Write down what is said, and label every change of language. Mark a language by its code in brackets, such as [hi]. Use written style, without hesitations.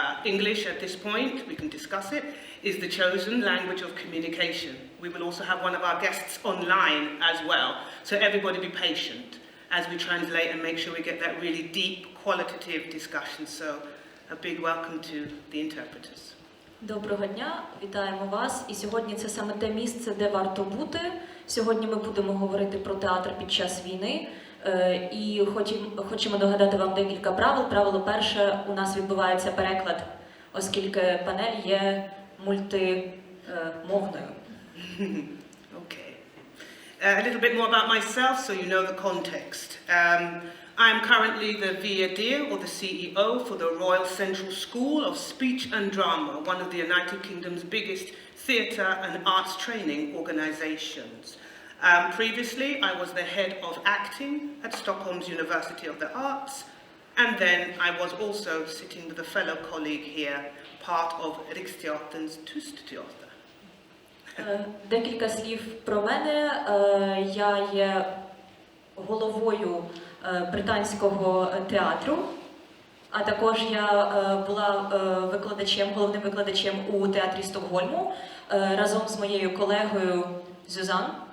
[en] English at this point, we can discuss it, is the chosen language of communication. We will also have one of our guests online as well. So everybody be patient as we translate and make sure we get that really deep, qualitative discussion. So a big welcome to the interpreters. [uk] Доброго дня, вітаємо вас. І сьогодні це саме те місце, де варто бути. Сьогодні ми будемо говорити про театр під час війни. І хочемо нагадати вам декілька правил. Правило перше, у нас відбувається переклад, оскільки панель є мультимовною. [en] Okay. A little bit more about myself so you know the context. I am currently the VADIR, or the CEO, for the Royal Central School of Speech and Drama, one of the United Kingdom's biggest theatre and arts training organisations. Previously, I was the head of acting at Stockholm's University of the Arts, and then I was also, sitting with a fellow colleague here, part of Riksteaterns Tystteater. [uk] Декілька слів про мене. Я є головою британського театру, а також я була головним викладачем у театрі Стокгольму разом з моєю колегою Susan.